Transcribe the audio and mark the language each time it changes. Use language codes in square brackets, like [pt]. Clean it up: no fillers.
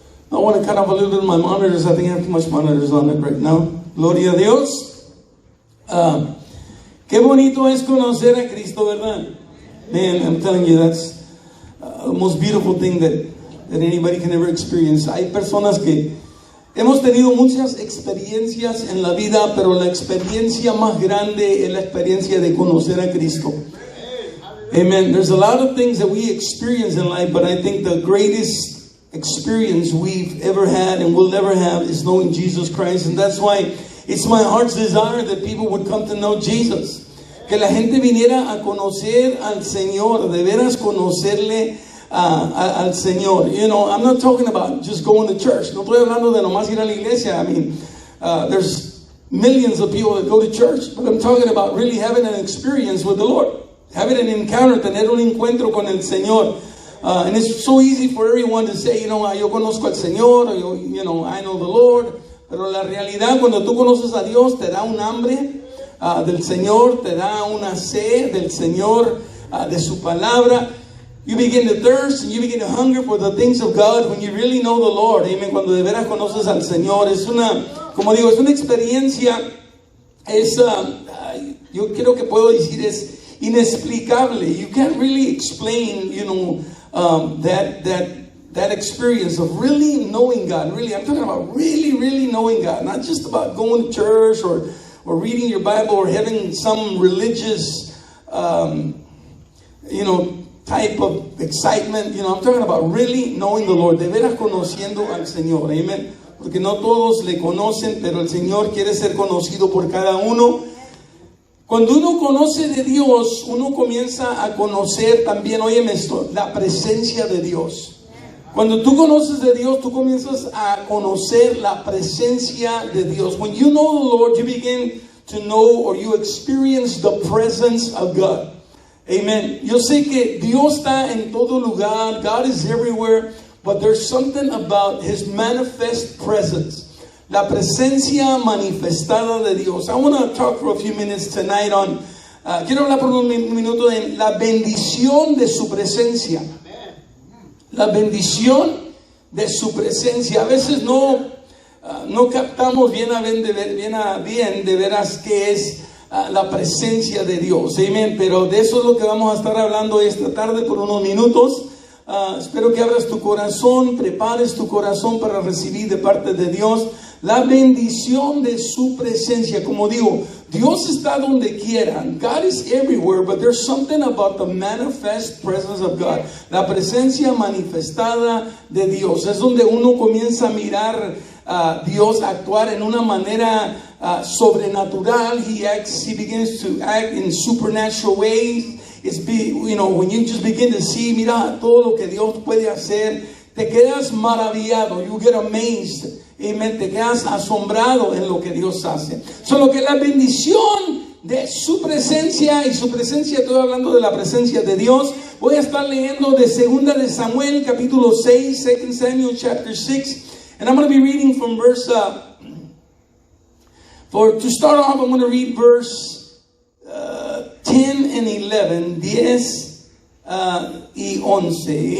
[en] I want to cut off a little bit of my monitors. I think I have too much monitors on it right now. [es] Gloria a Dios. Qué bonito es conocer a Cristo, ¿verdad? [en] Man, I'm telling you, that's the most beautiful thing that anybody can ever experience. [es] Hay personas que hemos tenido muchas experiencias en la vida, pero la experiencia más grande es la experiencia de conocer a Cristo. [en] Amen. There's a lot of things that we experience in life, but I think the greatest experience we've ever had and will never have is knowing Jesus Christ. And that's why it's my heart's desire that people would come to know Jesus. [es] Que la gente viniera a conocer al Señor, de veras conocerle al Señor. [en] You know, I'm not talking about just going to church. [es] No estoy hablando de nomás ir a la iglesia. [en] I mean, there's millions of people that go to church, but I'm talking about really having an experience with the Lord. Having an encounter, [es] tener un encuentro con el Señor. [en] And it's so easy for everyone to say, you know, [es] yo conozco al Señor, [en] or, you know, I know the Lord. [es] Pero la realidad, cuando tú conoces a Dios, te da un hambre del Señor, te da una sed del Señor, de su palabra. [en] You begin to thirst and you begin to hunger for the things of God when you really know the Lord. Amen. [es] Cuando de veras conoces al Señor, es una, como digo, es una experiencia, es, yo creo que puedo decir, es inexplicable. [en] You can't really explain, you know, that experience of really knowing God. Really, I'm talking about really knowing God. Not just about going to church or reading your Bible or having some religious, you know, type of excitement. You know, I'm talking about really knowing the Lord. [es] De veras conociendo al Señor. [en] Amen. [es] Porque no todos le conocen, pero el Señor quiere ser conocido por cada uno. Cuando uno conoce de Dios, uno comienza a conocer también, óyeme esto, la presencia de Dios. Cuando tú conoces de Dios, tú comienzas a conocer la presencia de Dios. [en] When you know the Lord, you begin to know or you experience the presence of God. Amen. [es] Yo sé que Dios está en todo lugar. [en] God is everywhere. But there's something about His manifest presence. [es] La presencia manifestada de Dios. [en] I want to talk for a few minutes tonight on, [es] quiero hablar por un minuto de la bendición de su presencia. La bendición de su presencia. A veces no captamos bien de veras qué es la presencia de Dios. Amén. Pero de eso es lo que vamos a estar hablando esta tarde por unos minutos. Espero que abras tu corazón, prepares tu corazón para recibir de parte de Dios la bendición de su presencia. Como digo, Dios está donde quiera. [en] God is everywhere, but there's something about the manifest presence of God. [es] La presencia manifestada de Dios. Es donde uno comienza a mirar a Dios actuar en una manera sobrenatural. [en] He begins to act in supernatural ways. You know, when you just begin to see, [es] mira todo lo que Dios puede hacer, te quedas maravillado. [en] You get amazed. [es] Amen. Te quedas asombrado en lo que Dios hace. Solo que la bendición de su presencia, y su presencia, estoy hablando de la presencia de Dios. Voy a estar leyendo de 2 de Samuel, capítulo 6, [en] 2 Samuel chapter 6. And I'm going to be reading from verse, to start off, I'm going to read verse 10 and 11, [es] 10 y 11.